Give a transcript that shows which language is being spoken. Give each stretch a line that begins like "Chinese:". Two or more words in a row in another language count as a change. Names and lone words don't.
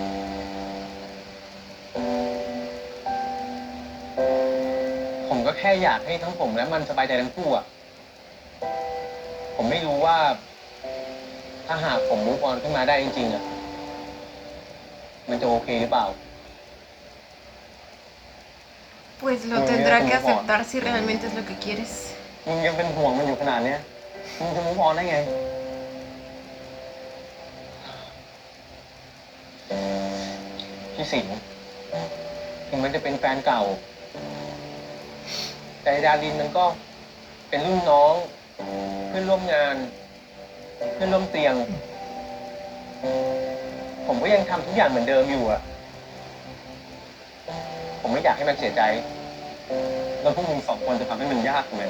Thai: ผมก็แค่อยากให้ทั้งผมและมันสบายใจทั้งคู่อ่ะ ผมไม่รู้ว่า ถ้าหากผมมูฟออนขึ้นมาได้จริงๆอ่ะ มันจะโอเคหรือเปล่า
Spanish: Pues lo tendrá que aceptar si realmente es lo que quieres.
Thai: มึงยังเป็นห่วงมันอยู่ขนาดเนี้ยมึงจะมูฟออนได้ไง พี่สิงห์ถึงมันจะเป็นแฟนเก่า แต่ดารินมันก็เป็นรุ่นน้อง เพื่อนร่วมงาน เพื่อนร่วมเตียง ผมก็ยังทำทุกอย่างเหมือนเดิมอยู่อะผมไม่อยากให้มันเสียใจ แล้วพวกมึงสองคนจะทำให้มันยากทำไมวะ